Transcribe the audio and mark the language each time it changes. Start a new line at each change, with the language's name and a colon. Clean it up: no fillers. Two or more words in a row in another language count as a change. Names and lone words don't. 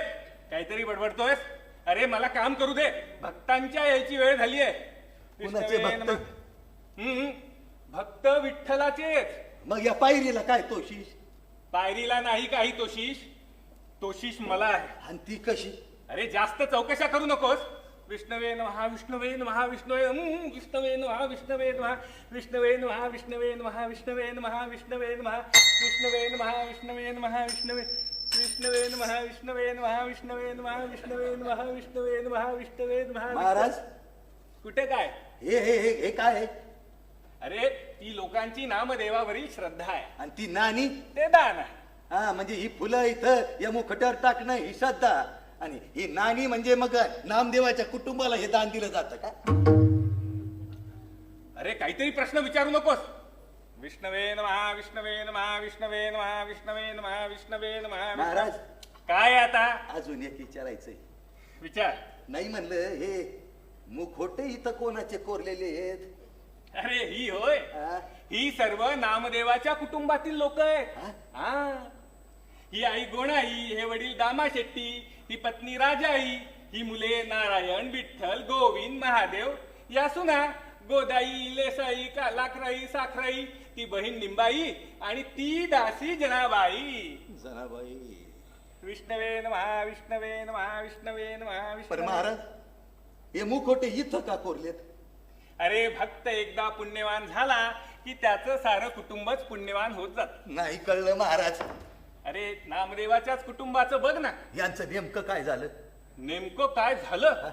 Marathi: काहीतरी बडबडतोयस. अरे मला काम करू दे. भक्तांच्या यायची वेळ झाली आहे. कुणाचे भक्त? भक्त विठ्ठलाचेच. मग या पायरीला काय तोशीश? पायरीला नाही काही तोशीश. तोशीश मला आहे. आणि ती कशी? अरे जास्त चौकशा करू नकोस.
Sanskrit: विष्णवे नमः विष्णवे नमः विष्णवे विष्णवे नमः विष्णवे नमः विष्णवे नमः विष्णवे नमः विष्णवे नमः विष्णवे नमः विष्णवे नमः विष्णवे नमः विष्णवे विष्णवे नमः विष्णवे नमः विष्णवे नमः विष्णवे नमः विष्णवे नमः विष्णवे नमः.
Marathi: महाराज कुठे काय? हे काय आहे? अरे ती लोकांची नामदेवावरील श्रद्धा आहे. आणि ती नानी? ते दान आहे. हा म्हणजे ही फुलं इथं या मुखट्यावर टाकणं ही श्रद्धा आणि ही नानी म्हणजे मग नामदेवाच्या कुटुंबाला हे दान दिलं जातं का? अरे काहीतरी प्रश्न विचारू नकोस.
Sanskrit: विष्णवे नमः विष्णवे नमः विष्णवे नमः विष्णवे नमः विष्णवे नमः.
Marathi: महाराज काय आता? अजून एक विचारायचंय. विचार. नाही म्हणलं हे मुखोटे इथं कोणाचे कोरलेले आहेत? अरे ही होय, हा? ही सर्व नामदेवाच्या कुटुंबातील लोक आहेत. हा? हा, ही आई गोणाई, हे वडील दामा शेट्टी, ही पत्नी राजाई, ही मुले नारायण, विठ्ठल, गोविंद, महादेव, या सुना गोदाई, लेसाई, लाखराई, साखराई, ती बहीण निंबाई आणि ती दासी जनाबाई. जनाबाई.
Sanskrit: विष्णवे नमः विष्णवे नमः विष्णवे नमः
Marathi: पण
Sanskrit: विष्णवे.
Marathi: महाराज हे मुखोटे इथं का कोरलेत? अरे भक्त एकदा पुण्यवान झाला की त्याचं सारं कुटुंबच पुण्यवान होत जात. नाही कळलं महाराज. अरे नामदेवाच्याच कुटुंबाचं बघ ना. यांचं नेमकं काय झालं? नेमकं काय झालं?